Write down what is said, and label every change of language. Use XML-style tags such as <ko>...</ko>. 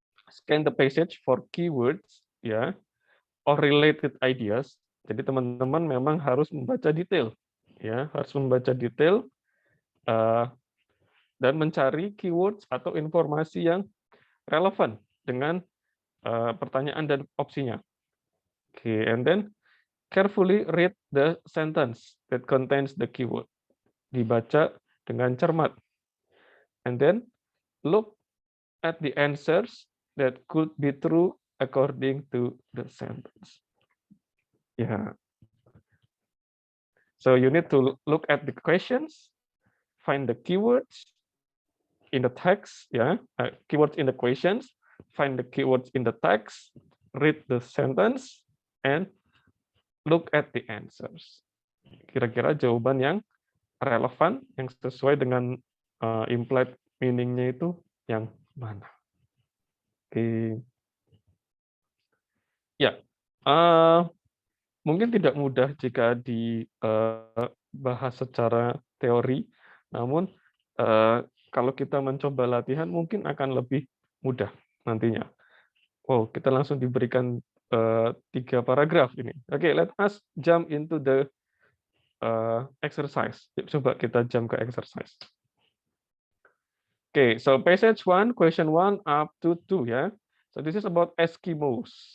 <en>Scan the passage for keywords, ya, or related ideas.</en> <id>Jadi teman-teman memang harus membaca detail, ya, harus membaca detail dan mencari keywords atau informasi yang relevan dengan pertanyaan dan opsinya.</id> <en>Oke, and then carefully read the sentence that contains the keyword.</en> <id>Dibaca dengan cermat.</id> <en>And then look at the answers that could be true according to the sentence. Yeah. So you need to look at the questions, find the keywords in the text, keywords in the questions, find the keywords in the text, read the sentence, and look at the answers.</en> <id>Kira-kira jawaban yang relevan, yang sesuai dengan implied meaning-nya itu yang mana? Oke. Ya, mungkin tidak mudah jika dibahas secara teori, namun kalau kita mencoba latihan mungkin akan lebih mudah nantinya. Wow, kita langsung diberikan 3 paragraf ini.</id> <en>Oke, let us jump into the exercise.</en> <id>Coba kita</id> <en>jump ke exercise. Okay, so passage 1, question 1 up to 2, ya. So this is about Eskimos.</en>